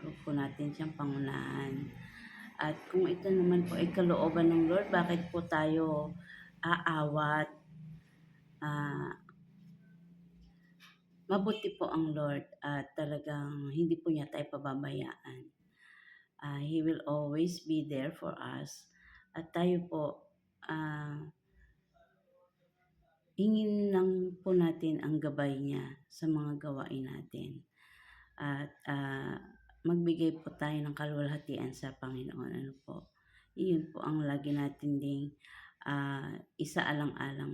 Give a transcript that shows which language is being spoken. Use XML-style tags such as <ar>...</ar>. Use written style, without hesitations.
<tl>Huwag po natin siyang pangunahan. At kung ito naman po ay kalooban ng Lord, bakit po tayo aawat? Mabuti po ang Lord at talagang hindi po niya tayo pababayaan.</tl> <en>He will always be there for us.</en> <tl>At tayo po, hingin lang po natin ang gabay niya sa mga gawain natin. At magbigay po tayo ng kaluwalhatian sa Panginoon. Ano po? Iyon po ang lagi natin ding isaalang-alang.</tl>